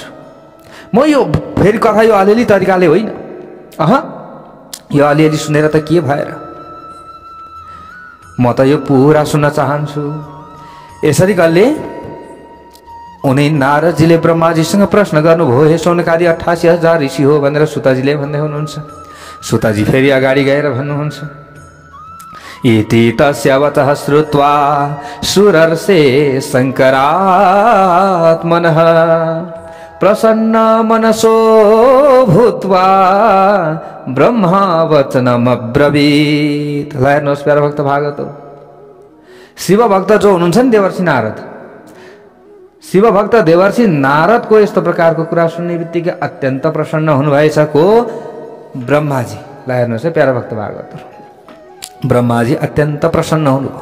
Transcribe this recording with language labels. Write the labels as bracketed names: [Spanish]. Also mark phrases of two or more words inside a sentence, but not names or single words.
[Nepali] म यो फेरि कथा यो अलिअलि तरिकाले होइन, यो अलिअलि सुनेर त के भएर, म त यो पुरा सुन्न चाहन्छु। यसरी गल्ले उनी नारदजीले ब्रह्माजीसँग प्रश्न गर्नुभयो, हे सौनकादि 88,000 ऋषि हो भनेर सुताजीले भन्दै हुनुहुन्छ। सुताजी फेरि अगाडि गएर भन्नुहुन्छ, [Sanskrit] इति तस्य वचः श्रुत्वा सुरर्षे शङ्करात्मनः प्रसन्न मनसो भूत्वा ब्रह्मा वचनमब्रवीत्। [Nepali] ल हेर्नुहोस् प्यारो भक्त भागवत, शिव भक्त जो हुनुहुन्छ नि देवर्षि नारद, शिव भक्त देवर्षि नारदको यस्तो प्रकारको कुरा सुन्ने बित्तिकै अत्यन्त प्रसन्न हुनुभएछ को ब्रह्माजी। ल हेर्नुहोस् है प्यारो भक्त भागवत, ब्रह्माजी अत्यन्त प्रसन्न हुनुभयो।